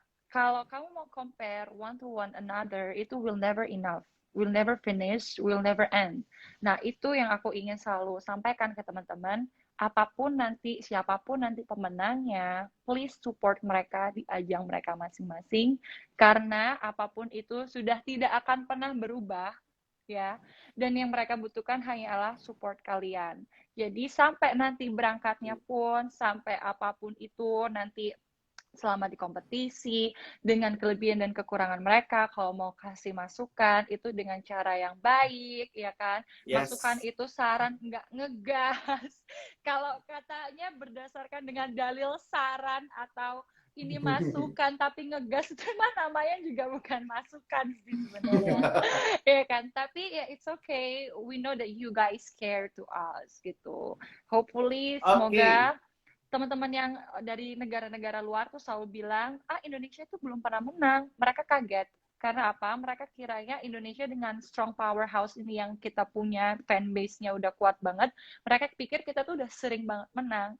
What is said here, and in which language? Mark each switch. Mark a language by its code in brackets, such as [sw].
[id] Kalau kamu mau [en] compare one to one another, itu will never enough, will never finish, will never end. [id] Nah, itu yang aku ingin selalu sampaikan ke teman-teman. Apapun nanti, siapapun nanti pemenangnya, please support mereka di ajang mereka masing-masing, karena apapun itu sudah tidak akan pernah berubah, ya. Dan yang mereka butuhkan hanyalah support kalian. Jadi sampai nanti berangkatnya pun, sampai apapun itu nanti selama di kompetisi, dengan kelebihan dan kekurangan mereka, kalau mau kasih masukan, itu dengan cara yang baik, ya kan? Masukan itu saran, nggak ngegas. Kalau katanya berdasarkan dengan dalil saran atau ini masukan tapi ngegas, itu mah namanya juga bukan masukan sih sebenarnya. Ya kan? [en] Tapi ya it's okay, we know that you guys care to us gitu. [id] Hopefully semoga teman-teman yang dari negara-negara luar tuh selalu bilang, Indonesia itu belum pernah menang. Mereka kaget. Karena apa? Mereka kiranya Indonesia dengan strong powerhouse ini yang kita punya, fanbase-nya udah kuat banget, mereka pikir kita tuh udah sering banget menang.